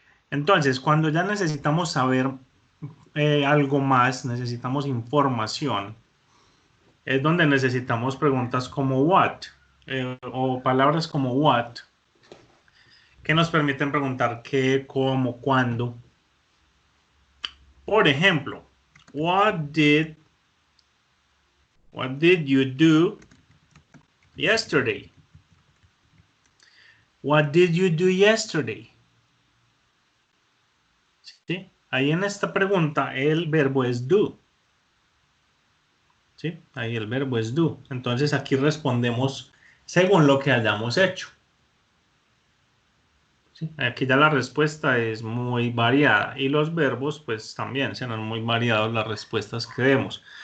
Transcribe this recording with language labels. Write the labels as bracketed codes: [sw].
[es] Entonces, cuando ya necesitamos saber algo más, necesitamos información, es donde necesitamos preguntas como what, o palabras como what, que nos permiten preguntar qué, cómo, cuándo. Por ejemplo, [en] what did you do yesterday? What did you do yesterday? [es] ¿Sí? Ahí en esta pregunta el verbo es do. ¿Sí? Ahí el verbo es do. Entonces aquí respondemos según lo que hayamos hecho. ¿Sí? Aquí ya la respuesta es muy variada y los verbos pues también serán muy variados las respuestas que demos.